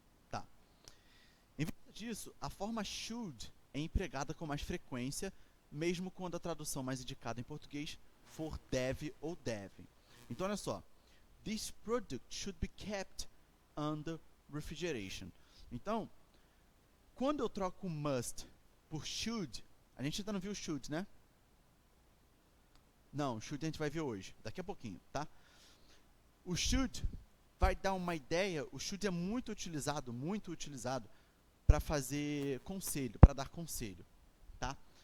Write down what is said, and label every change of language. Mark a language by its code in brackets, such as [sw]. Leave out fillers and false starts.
[pt] Tá. Em vez disso, a forma should é empregada com mais frequência, mesmo quando a tradução mais indicada em português for deve ou devem. Então, olha só. [en] This product should be kept under refrigeration. [pt] Então, quando eu troco must por should, a gente ainda não viu should, né? Não, should a gente vai ver hoje, daqui a pouquinho, tá? O should vai dar uma ideia, o should é muito utilizado para fazer conselho, para dar conselho, tá?